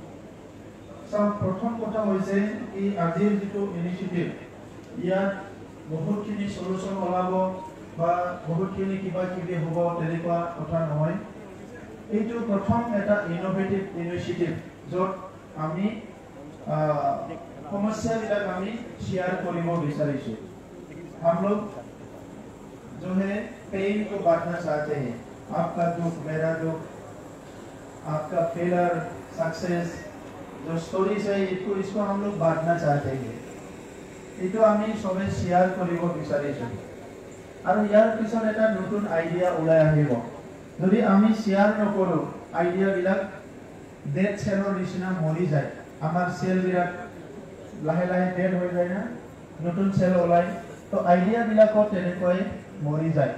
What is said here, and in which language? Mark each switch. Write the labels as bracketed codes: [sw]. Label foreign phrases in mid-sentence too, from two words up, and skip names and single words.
[as] প্ৰথম কথা হৈছে এই আজিৰ যিটো ইনিচিয়েটিভ, ইয়াত বহুতখিনি সলিউশ্যন ওলাব বা বহুতখিনি কিবা কিবি হ'ব তেনেকুৱা কথা নহয়। এইটো প্ৰথম এটা [en] innovative initiative [as] য'ত আমি সমস্যাবিলাক আমি शेयर কৰিব বিচাৰিছোঁ। [hi] हम लोग जो है पेन को बांटना चाहते हैं, आपका दुख मेरा दुख, आपका [en] failure success [hi] जो स्टोरीज है इसको हम लोग बांटना चाहते हैं। [as] এইটো আমি সবে शेयर কৰিব বিচাৰিছোঁ আৰু ইয়াৰ পিছত এটা নতুন আইডিয়া ওলাই আহিব। যদি আমি शेयर নকৰোঁ আইডিয়াবিলাক ডেড চেলৰ নিচিনা মৰি যায়, আমাৰ চেলবিলাক লাহে লাহে ডেড হৈ যায় না, নতুন চেল ওলাই, তো আইডিয়াবিলাকত তেনেকৈ মৰি যায়।